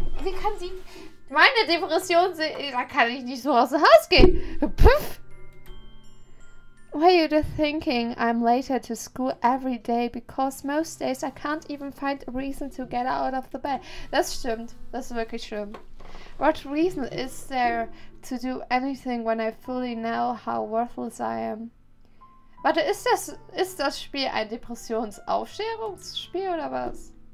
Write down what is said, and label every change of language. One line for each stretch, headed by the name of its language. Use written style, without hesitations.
German: Wie kann sie meine Depression sehen? Da kann ich nicht so aus dem Haus gehen. Puff.
English: Why are you thinking I'm later to school every day? Because most days I can't even find a reason to get out of the bed.
German: Das stimmt. Das ist wirklich schlimm.
English: What reason is there to do anything when I fully know how worthless I am?
German: Warte, ist das Spiel ein Depressionsaufstärungsspiel oder was?